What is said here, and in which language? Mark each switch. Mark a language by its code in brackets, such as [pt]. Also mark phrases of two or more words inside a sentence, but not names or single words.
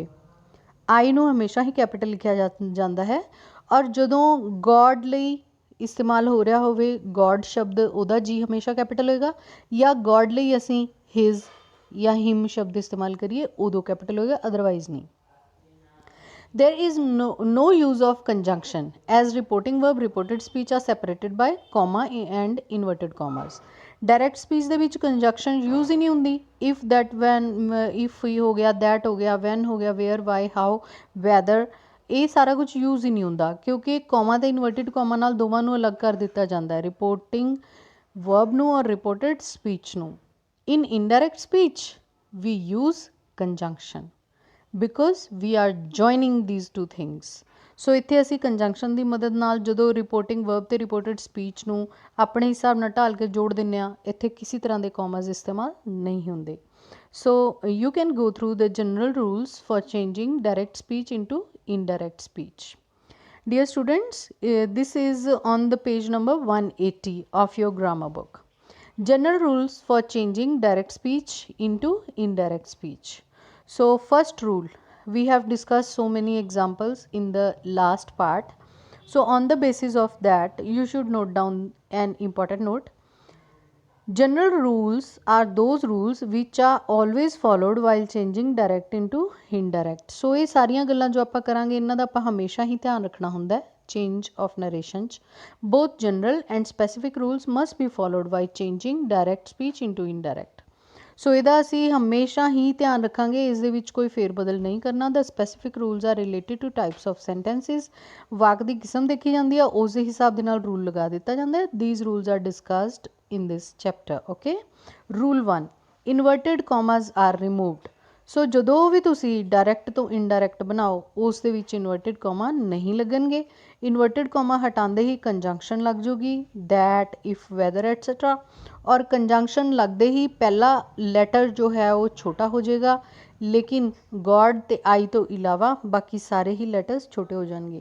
[pa] ਆਈ ਨੂੰ ਹਮੇਸ਼ਾ ਹੀ ਕੈਪੀਟਲ ਲਿਖਿਆ ਜਾਂਦਾ ਹੈ। ਔਰ ਜਦੋਂ ਗੋਡ ਲਈ ਇਸਤੇਮਾਲ ਹੋ ਰਿਹਾ ਹੋਵੇ, ਗੋਡ ਸ਼ਬਦ, ਉਹਦਾ ਜੀ ਹਮੇਸ਼ਾ ਕੈਪੀਟਲ ਹੋਏਗਾ, ਜਾਂ ਗੋਡ ਲਈ ਅਸੀਂ ਹਿਜ਼ ਜਾਂ ਹਿਮ ਸ਼ਬਦ ਇਸਤੇਮਾਲ ਕਰੀਏ ਉਦੋਂ ਕੈਪੀਟਲ ਹੋਏਗਾ, ਅਦਰਵਾਈਜ਼ ਨਹੀਂ। [en] There is no use of conjunction as reporting verb, reported speech are separated by comma and inverted commas. Direct speech [pa] ਦੇ ਵਿੱਚ [en] conjunction use [pa] ਹੀ ਨਹੀਂ ਹੁੰਦੀ। [en] if that when if [pa] ਹੀ ਹੋ ਗਿਆ, that ਹੋ ਗਿਆ, when ਹੋ ਗਿਆ, [en] where, why, how, whether, [pa] ਇਹ ਸਾਰਾ ਕੁਝ ਯੂਜ਼ ਹੀ ਨਹੀਂ ਹੁੰਦਾ ਕਿਉਂਕਿ ਕੌਮਾ ਅਤੇ [en] inverted comma [pa] ਨਾਲ ਦੋਵਾਂ ਨੂੰ ਅਲੱਗ ਕਰ ਦਿੱਤਾ ਜਾਂਦਾ ਹੈ, [en] reporting verb [pa] ਨੂੰ ਔਰ [en] reported speech [pa] ਨੂੰ। [en] In indirect speech we use conjunction because we are joining these two things. [pa] ਸੋ ਇੱਥੇ ਅਸੀਂ ਕੰਜੰਕਸ਼ਨ ਦੀ ਮਦਦ ਨਾਲ ਜਦੋਂ [en] reporting verb [pa] ਅਤੇ [en] reported speech [pa] ਨੂੰ ਆਪਣੇ ਹਿਸਾਬ ਨਾਲ ਢਾਲ ਕੇ ਜੋੜ ਦਿੰਦੇ ਹਾਂ, ਇੱਥੇ ਕਿਸੇ ਤਰ੍ਹਾਂ ਦੇ ਕੌਮਾਸ ਇਸਤੇਮਾਲ ਨਹੀਂ ਹੁੰਦੇ। [en] So you can go through the general rules for changing direct speech into indirect speech. Dear students, this is on the page number 180 of your grammar book. General rules for changing direct speech into indirect speech. So first rule, we have discussed so many examples in the last part. So on the basis of that, you should note down an important note. General rules are those rules which are always followed while changing direct into indirect. [pa] So ਇਹ ਸਾਰੀਆਂ ਗੱਲਾਂ ਜੋ ਆਪਾਂ ਕਰਾਂਗੇ ਇਹਨਾਂ ਦਾ ਆਪਾਂ ਹਮੇਸ਼ਾ ਹੀ ਧਿਆਨ ਰੱਖਣਾ ਹੁੰਦਾ ਹੈ [en] change of narration [pa] 'ਚ. [en] Both general and specific rules must be followed while changing direct speech into indirect. [pa] ਸੋ ਇਹਦਾ ਅਸੀਂ ਹਮੇਸ਼ਾ ਹੀ ਧਿਆਨ ਰੱਖਾਂਗੇ, ਇਸ ਦੇ ਵਿੱਚ ਕੋਈ ਫੇਰ ਬਦਲ ਨਹੀਂ ਕਰਨਾ. [en] The specific rules are related to types of sentences. [pa] ਵਾਕ ਦੀ ਕਿਸਮ ਦੇਖੀ ਜਾਂਦੀ ਆ, ਉਸ ਦੇ ਹਿਸਾਬ ਦੇ ਨਾਲ ਰੂਲ ਲਗਾ ਦਿੱਤਾ ਜਾਂਦਾ ਹੈ. [en] These rules are discussed in this chapter. Okay, rule 1, inverted commas are removed. [pa] ਸੋ ਜਦੋਂ ਵੀ ਤੁਸੀਂ ਡਾਇਰੈਕਟ ਤੋਂ ਇਨਡਾਇਰੈਕਟ ਬਣਾਓ ਉਸ ਦੇ ਵਿੱਚ [en] inverted comma [pa] ਨਹੀਂ ਲੱਗਣਗੇ. [en] inverted comma [pa] ਹਟਾਉਂਦੇ ਹੀ ਕੰਜੰਕਸ਼ਨ ਲੱਗ ਜੂਗੀ, [en] that, if, whether etcetera. [pa] ਔਰ ਕੰਜੰਕਸ਼ਨ ਲੱਗਦੇ ਹੀ ਪਹਿਲਾ ਲੈਟਰ ਜੋ ਹੈ ਉਹ ਛੋਟਾ ਹੋ ਜਾਏਗਾ, ਲੇਕਿਨ ਗॉड ਤੇ ਆਈ ਤੋਂ ਇਲਾਵਾ ਬਾਕੀ ਸਾਰੇ ਹੀ ਲੈਟਰਸ ਛੋਟੇ ਹੋ ਜਾਣਗੇ.